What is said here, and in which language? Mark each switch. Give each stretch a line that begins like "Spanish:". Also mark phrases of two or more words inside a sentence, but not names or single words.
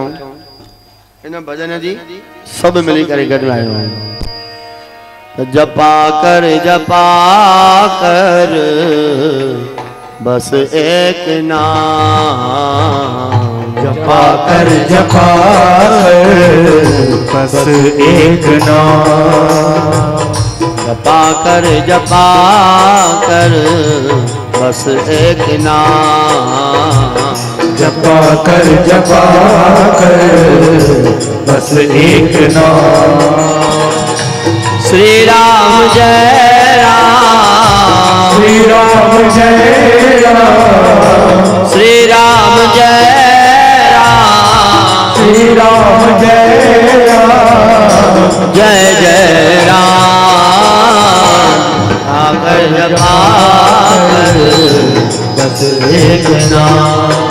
Sindhi: इन भजन जी सब मिली करे गॾायूं।
Hindi: जपा कर बस एक नाम, जपा कर बस एक नाम, जपा कर बस एक नाम, जपा कर बस एक नाम। श्री राम जय राम, श्री राम जय राम, श्री राम जय राम, श्री राम जय राम, जय जय राम। जपा कर बस एक नाम,